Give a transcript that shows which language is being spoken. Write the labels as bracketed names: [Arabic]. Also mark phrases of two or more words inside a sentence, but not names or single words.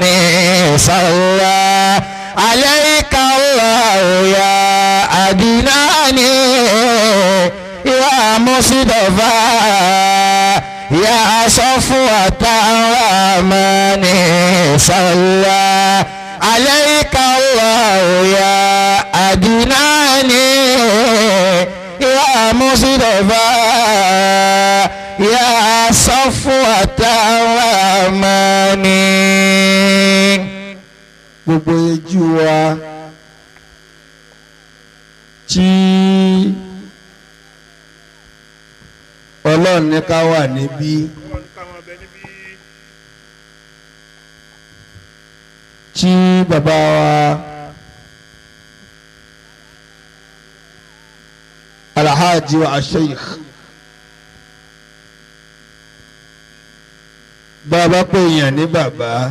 [Arabic] صلى عليك الله يا أدناني يا مصطفى يا صفوة الرحمن صلى عليك الله يا أدناني يا مصطفى يا صفوة الرحمن. [Yoruba] gbogbo ojú wa tí Ọlọ́run ní ká wà níbí tí bàbá wa alhaji wa sheikh bàbá pé èèyàn ní bàbá